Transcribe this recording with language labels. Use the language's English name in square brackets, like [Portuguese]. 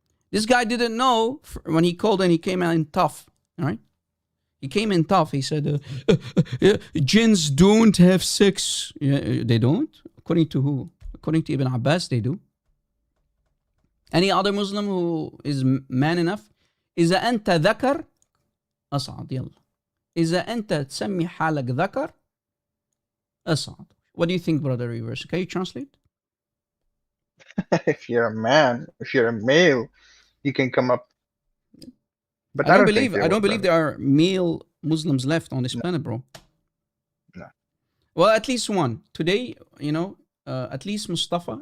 [English] This guy didn't know when he called, and he came in tough, all right? He came in tough. He said, jinns don't have sex. Yeah, they don't? According to who? According to Ibn Abbas, they do. Any other Muslim who is man enough? [Arabic] إذا أنت ذكر أصعد يلا. إذا أنت تسمي حالك ذكر أصعد. [English] What do you think, brother Reverse? Can you translate? If you're a man, if you're a male, you can come up. But I don't think believe there are male Muslims left on this planet, bro. No. Well, at least one. Today, at least Mustafa.